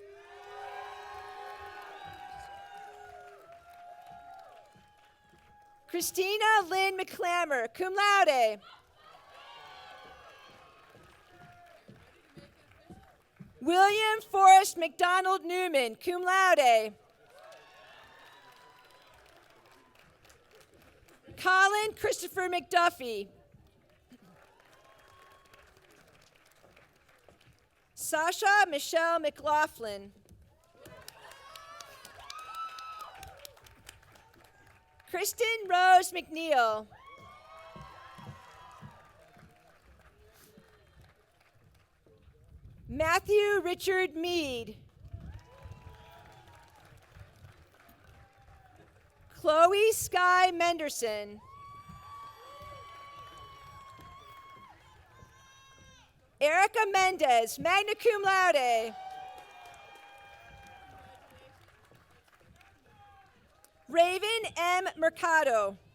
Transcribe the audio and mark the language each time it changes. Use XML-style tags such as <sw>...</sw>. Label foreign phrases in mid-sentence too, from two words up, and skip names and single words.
<en>Christina Lynn McClammer,</en> <la>cum laude.</la> <en>William Forrest McDonald Newman,</en> <la>cum laude.</la> <en>Colin Christopher McDuffie. Sasha Michelle McLaughlin. Kristen Rose McNeil. Matthew Richard Mead. Chloe Sky Menderson. Erica Mendez,</en> <la>magna cum laude.</la> <en>Raven M. Mercado.</en>